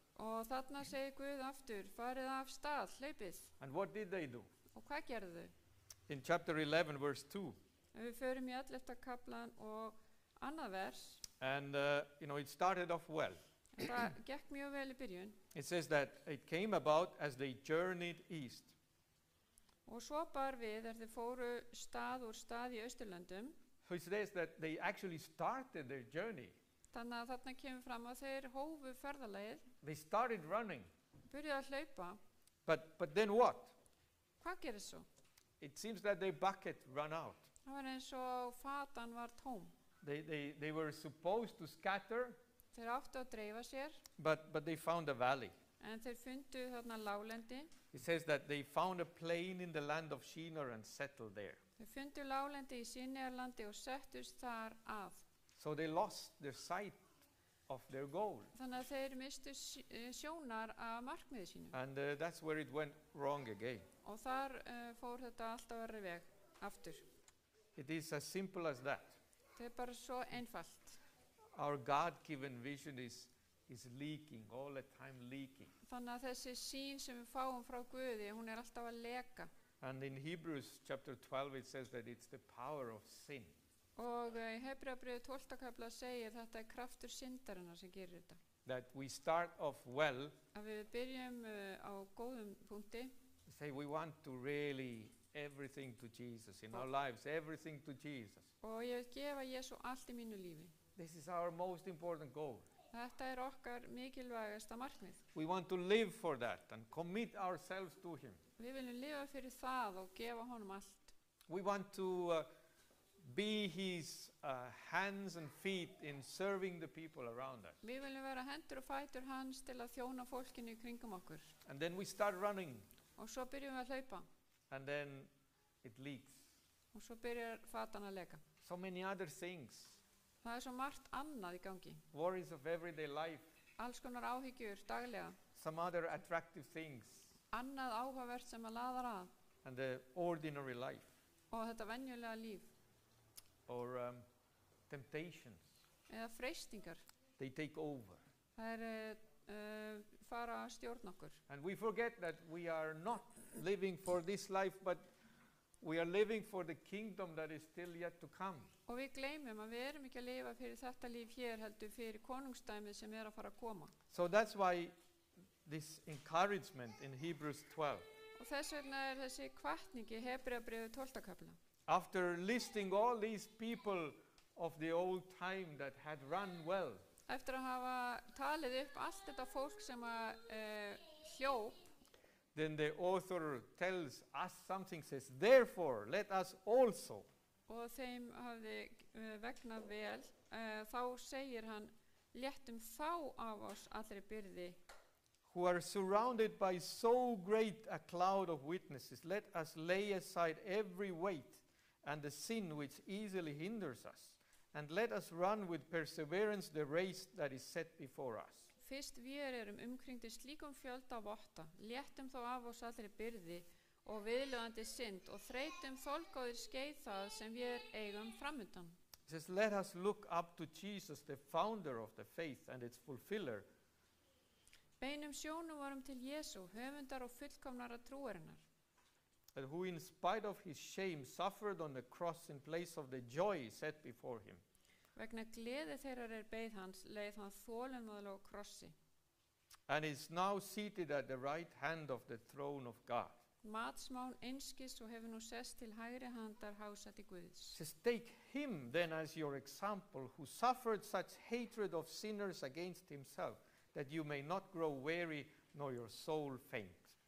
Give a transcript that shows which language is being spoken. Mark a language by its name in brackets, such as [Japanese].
[Icelandic] Og þarna segir Guð aftur, farið af stað, hlaupið. [English] And what did they do? [Icelandic] Og hvað gerðu þau? [English] In chapter 11 verse 2. [Icelandic] Ef við förum í 11. kaplan og annað vers. [English] And it started off well. [Icelandic] Það gekk mjög vel í byrjun. [English] It says that it came about as they journeyed east. [Icelandic] Og svo bar við þeir fóru stað úr stað í Austurlöndum. [English] So it says that they actually started their journey. [Icelandic] Þannig að þarna kemur fram að þeir hófu ferðalagið. [English] They started running. [Icelandic] Byrjuðu að hlaupa. [English] But then what? [Icelandic] Hvað gerist svo? [English] It seems that their bucket ran out. [Icelandic] Það var eins og fatan var tóm. [English] They were supposed to scatter. [Icelandic] Þeir áttu að dreifa sér. [English] But they found a valley. [Icelandic] En þeir fundu þarna láglendi. [English] It says that they found a plain in the land of Shinar and settled there. [Icelandic] Þeir fundu láglendi í Sinjarlandi og settust þar að. [English] So they lost their sight of their goal. [Icelandic] Þannig að þeir mistu sjónar af markmiði sínu. [English] And that's where it went wrong again. [Icelandic] Og þar fór þetta alltaf verri veg aftur. [English] It is as simple as that. [Icelandic] Það er bara svo einfalt. [English] Our God-given vision is leaking, all the time leaking. [Icelandic] Þannig að þessi sýn sem við fáum frá Guði, hún er alltaf að leka. [English] And in Hebrews chapter 12 it says that it's the power of sin. [Icelandic] Og í Hebreabréfi 12. kafla segir þetta er kraftur syndarinnar sem gerir þetta. [English] that we start off well, [Icelandic] að við byrjum á góðum punkti. [English] say we want to really everything to Jesus in our lives, everything to Jesus. [Icelandic] Og ég vil gefa Jésu allt í mínu lífi. [English] This is our most important goal. [Icelandic] Þetta okkar mikilvægasta markmið. [English] We want to live for that and commit ourselves to Him. [Icelandic] Við viljum lifa fyrir það og gefa honum allt. [English] We want to be His hands and feet in serving the people around us. [Icelandic] Við viljum vera hendur og fætur hans til að þjóna fólkinu í kringum okkur. [English] And then we start running, [Icelandic] Og svo byrjum við að hlaupa. [English] and then it leaks. [Icelandic] Og svo byrjar fatan að leka. [English] So many other things, [Icelandic] Það svo margt annað í gangi. [English] worries of everyday life, [Icelandic] Alls konar áhyggjur daglega. [English] some other attractive things, [Icelandic] Annað áhugavert sem að laðar að. [English] and the ordinary life, [Icelandic] Og þetta venjulega líf. [English] or temptations, [Icelandic] Eða freistingar. [English] they take over. [Icelandic] Það fara að stjórna okkur. [English] And we forget that we are not living for this life, but we are living for the kingdom that is still yet to come. [Icelandic] Og við gleymum að við erum ekki að lifa fyrir þetta líf hér heldur fyrir konungstæmið sem að fara að koma. [English] So that's why this encouragement in Hebrews 12. [Icelandic] Og þess vegna þessi hvatning í Hebreabréfi 12. kafla. [English] After listing all these people of the old time that had run well, [Icelandic] Eftir að hafa talið upp allt þetta fólk sem að hljóp, [English] then the author tells us something, says, therefore, let us also. [Icelandic] og þeim hafði vegnað vel, þá segir hann, léttum þá af oss allri byrði, [English] Who are surrounded by so great a cloud of witnesses, let us lay aside every weight and the sin which easily hinders us, and let us run with perseverance the race that is set before us. [Icelandic] Fyrst við erum umkringdir slíkum fjölda votta, léttum þá af oss allri byrði og viðlöðandi synd og þreytum þolgóðir skeið það sem við eigum framundan. [English] It says, let us look up to Jesus, the founder of the faith and its fulfiller, [Icelandic] Beinum sjónum varum til Jésu, höfundar og fullkomnara trúarinnar, [English] and who in spite of his shame suffered on the cross in place of the joy set before him. [Icelandic] vegna gleði þeirrar beið hans, leið hann þolinmóðlega á krossi. [English] And is now seated at the right hand of the throne of God. [Icelandic] Matsmán einskis og hefur nú sest til hægri handar hásæti Guðs. [English] It says, take him then as your example, who suffered such hatred of sinners against himself, that you may not grow weary nor your soul faint.